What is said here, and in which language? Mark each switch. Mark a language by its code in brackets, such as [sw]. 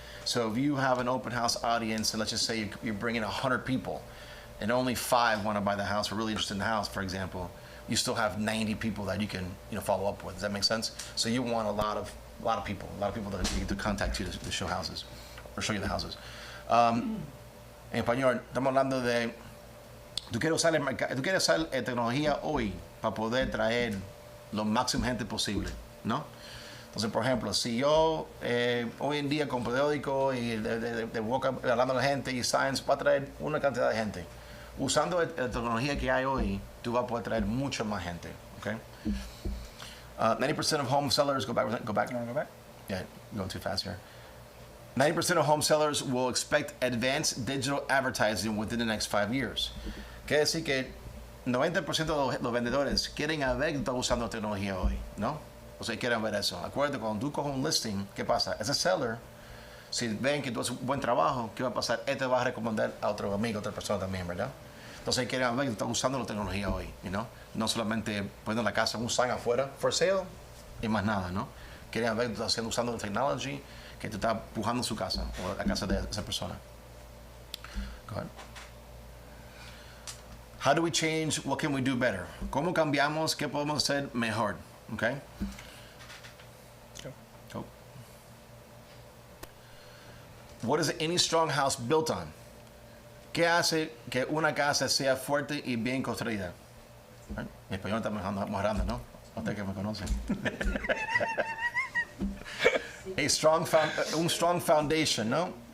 [en] So if you have an open house audience, and let's just say you're bringing 100 people, and only 5 want to buy the house, or really interested in the house, for example, you still have 90 people that you can, you know, follow up with. Does that make sense? So you want a lot of people to contact you to show houses, or show you the houses. [es] En español, estamos hablando de, tú quieres usar tecnología hoy para poder traer lo máximo gente posible, ¿no? Entonces, por ejemplo, si yo hoy en día con periódico y de boca hablando a la gente y signs, va a traer una cantidad de gente. Usando la tecnología que hay hoy, tú vas a poder traer mucha más gente, okay? [en] 90% of home sellers, go back. Yeah, going too fast here. 90% of home sellers will expect advanced digital advertising within the next 5 years. [es] Quiere decir que 90% de los vendedores quieren ver que estás usando tecnología hoy, ¿no? O sea, quieren ver eso. Acuérdate, cuando tú coges un listing, ¿qué pasa? Ese seller, si ven que tú haces un buen trabajo, ¿qué va a pasar? Este va a recomendar a otro amigo, a otra persona también, ¿verdad? Entonces quieren ver que tú estás usando la tecnología hoy, you know? No solamente poniendo la casa un sign afuera, for sale, y más nada, ¿no? Quieren ver que tú estás usando la tecnología, que tú estás empujando su casa, o la casa de esa persona. [en] Go ahead. How do we change? What can we do better? [es] ¿Cómo cambiamos? ¿Qué podemos hacer mejor? [en] Okay? Go. What is any strong house built on? [es] ¿Qué hace que una casa sea fuerte y bien construida? Right? Mi español está mejorando, ¿no? Ustedes que me conocen. Un strong foundation, ¿no?